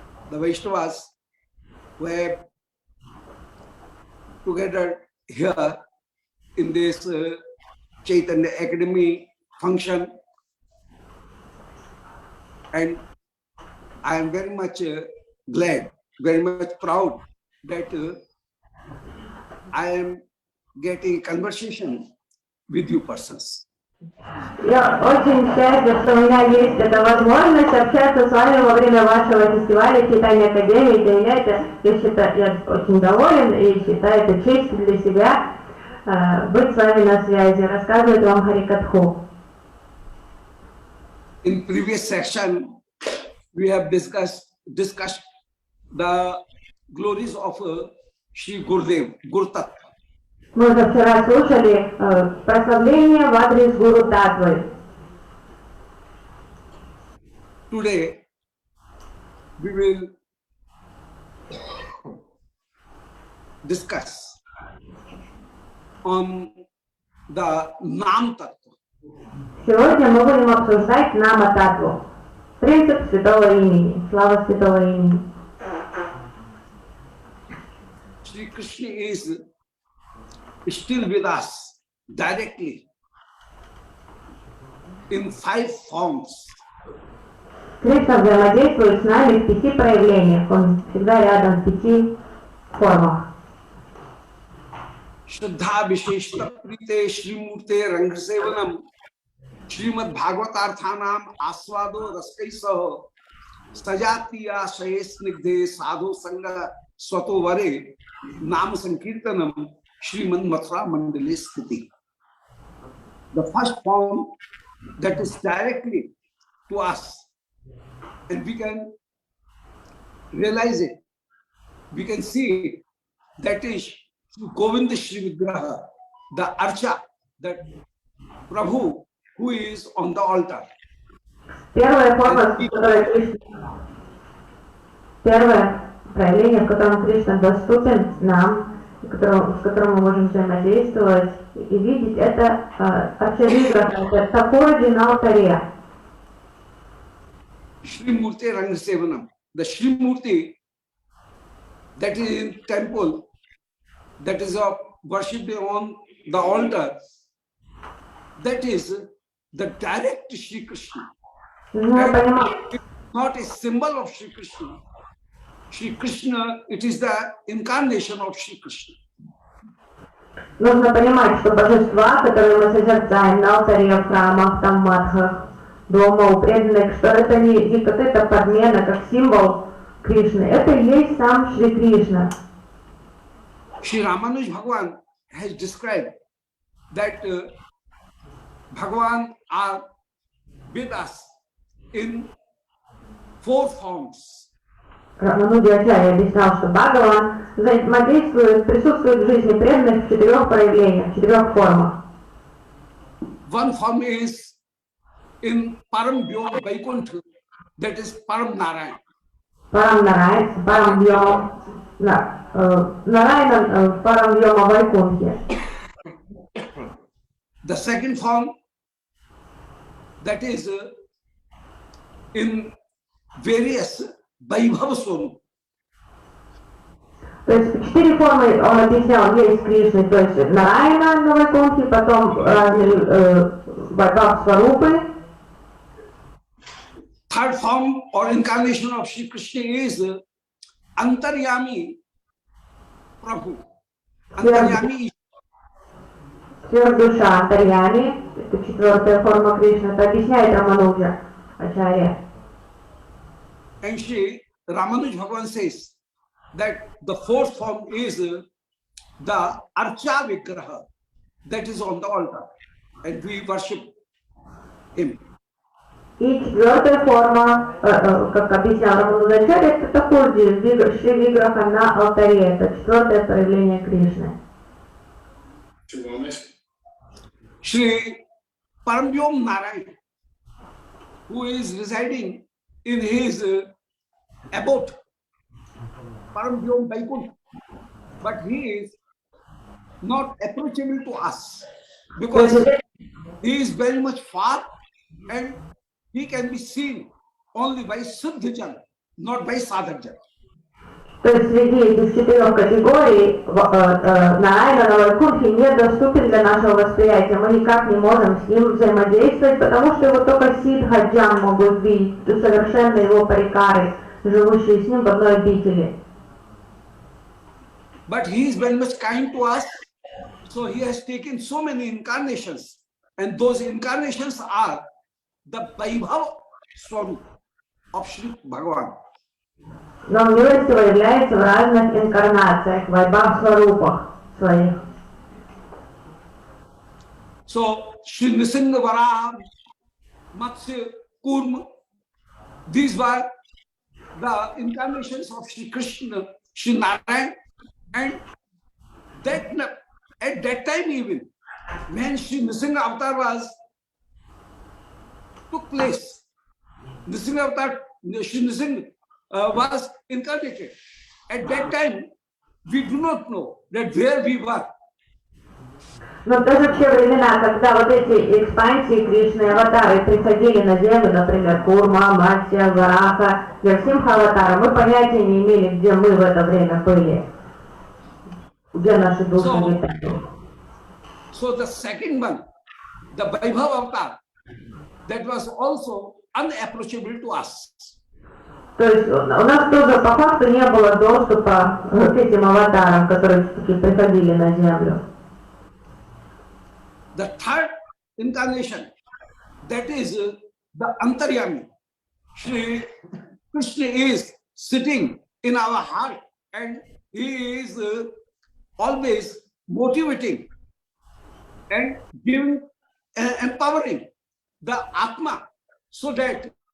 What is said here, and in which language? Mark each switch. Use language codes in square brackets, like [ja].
[en] The Vaishnavas were together here in this Chaitanya Academy function, and I am very much glad, very much proud that I am getting conversation with you persons. [ru] Я очень счастлив, что у меня есть эта возможность общаться с вами во время вашего фестиваля Чайтанья Академии. Для меня это, я очень доволен и считаю это честью для себя быть с вами на связи, рассказывать вам Харикатху. [en] In previous section, we have discussed the glories of Shri Gurudev, Guru Tattva. [ru] Мы уже вчера слушали прославление в адрес Гуру Татвы. [en] Today, we will discuss on the Nam Tattva. [ru] Сегодня мы будем обсуждать Нама Таттву, принцип святого имени, слава святого имени. [en] Shri Krishna is still with us directly in 5 forms. [ru] Кришна взаимодействует с нами в 5 проявлениях, он всегда рядом в 5 формах. [sa] Shraddha Visheshta Prite Shrimurte Rangsevanam Shrimad Bhagavatarthanam Aswado Raskaisaho Sajatiya Shayesnigdhe Sadhu Sangha Swato Vare Nam Sankirtanam Shrimad Mathura Mandali Sthiti. [en] The first form that is directly to us, and we can realize it. We can see it. That is Govinda Shri Vigraha, the Archa, that Prabhu who is on the altar. [ru] Первая форма, в которой Кришна, первое проявление, в котором Кришна доступен нам, с которым мы можем взаимодействовать и видеть, это Арча-виграха, это Такораджи на алтаре. [sa] Shri Murti Rangasevanam. [en] The Shri Murti that is in temple, that is worshipped on the altar, that is the direct Shri Krishna. [ru] Нужно понимать, [en] It's not a symbol of Shri Krishna. Shri Krishna, it is the incarnation of Shri Krishna. [ru] нужно понимать, что божества, которые мы созерцаем на алтаре, в храмах, там, матхах, дома у преданных, что это не какая-то подмена, как символ Кришны, это и есть сам Шри Кришна. [en] Shri Ramanuj Bhagavan has described that Bhagavan are with us in 4 forms. [ru] Рамануджачарья объяснял, что Бхагаван взаимодействует, присутствует в жизни преданных в 4 проявлениях, в 4 формах. [en] One form is in Param Vyom Vaikuntha, that is Param Narayan. [ru] Парам Нарайан, Парам Вьома, Нарайан в Парам Вьома Вайкунхе. [en] The second form, that is in various Vaibhava Swarup. [ru] То есть 4 формы он объяснял, есть Кришны, то есть Нарайана на Вайкунхе, потом разные Вайбхав Сварупы. [en] Third form or incarnation of Shri Krishna is Antaryami Prabhu. Antaryami. [ru] Сверхдуша Антарьями, это 4 форма Кришны, это объясняет Рамануджа Ачарья. [en] And Shri Ramanuj Bhagavan says that the 4th form is the Archa Vigraha, that is on the altar, and we worship him. [ru] И 4 форма, как объяснял Рамануджачарья, это Такораджи, Шри Виграха на алтаре, это 4 проявление Кришны. [en] Shri Paramvyom Narayan, who is residing in his abode, Paramvyom Vaikuntha, but he is not approachable to us because he is very much far and he can be seen only by Siddhajan, not by Sadhajan. [ru] То есть среди этих 4 категорий Нарайана на Вайкунхе недоступен для нашего восприятия. Мы никак не можем с ним взаимодействовать, потому что его только Сиддхаджан могут видеть, совершенно его парикары, живущие с ним в одной обители. [en] But he is very much kind to us, so he has taken so many incarnations, and those incarnations are the Vaibhava Swarup of Shri Bhagavan. [ru] Но он милостиво является в разных инкарнациях, в Вайбхав Сварупах своих. [en] So Shri Nisingha Varaha, Matsya, Kurma, these were the incarnations of Shri Krishna, Shri Narayan, and that at that time even, when Shri Nisingha Avatar took place, Nisingha Avatar, Shri Nisingha was incarnated. At that time, we do not know that where we were. [ru] Но даже в те времена, когда вот эти экспансии Кришны, аватары приходили на землю, например, Курма, Матсья, Вараха, Нрсимха аватара, мы понятия не имели, где мы в это время были, где наши души летали. [en] So the second one, the Vaibhava avatar, that was also unapproachable to us. [ru] То есть у нас тоже по факту не было доступа к этим аватарам, которые все-таки приходили на землю. [en] The third incarnation, that is the Antaryami. Shri Krishna is sitting in our heart and he is always motivating and giving, empowering the Atma so that